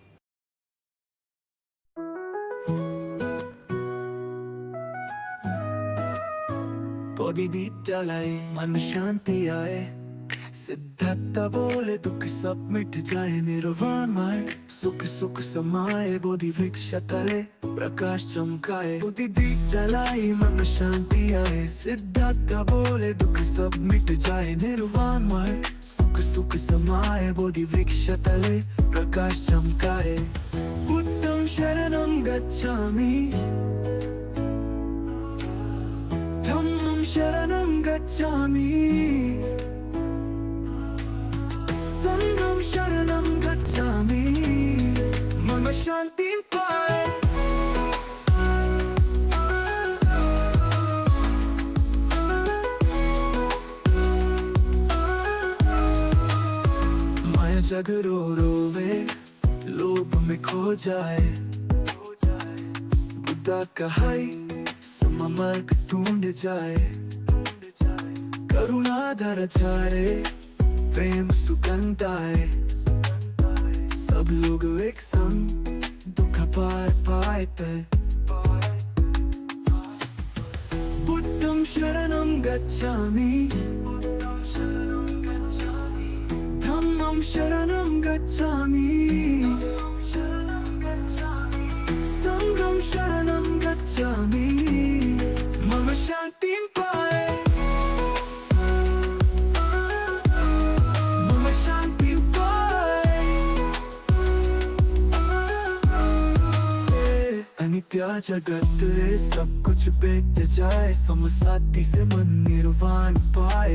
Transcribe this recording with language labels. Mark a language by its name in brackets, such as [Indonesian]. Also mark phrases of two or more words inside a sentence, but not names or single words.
[Hindi] दीप जलाए मन शांति आए, सिद्धार्थ बोले दुख सब मिट जाए, निर्वाण माए सुख सुख समाए, बोधि वृक्ष तले प्रकाश चमकाए। बुद्धि दीप जलाई मन शांति आए, सिद्धार्थ बोले दुख सब मिट जाए, निर्वाण माए सुख सुख समाए, बोधि वृक्ष तले प्रकाश चमकाए। [Pali] बुद्धं शरणं गच्छामि, धम्मं शरणं गच्छामि, संघं शरणं गच्छामि, [Hindi] मम शांतिं पाए। माया जग रो रोवे, लोभ में खो जाए, बुद्धा कहाई सममार्ग ढूंढ जाए। करुणा धर चारे, प्रेम सुगंध आए, सब लोग एक संग दुख पार पाए। [Pali] बुद्धं शरणं गच्छामि, धम्मं शरणं गच्छामि, संघं शरणं गच्छामि, [Hindi] मम शांतिं पाए। अनित्य जगत रे सब कुछ बीत जाए, समसाथी से मन निर्वाण पाए।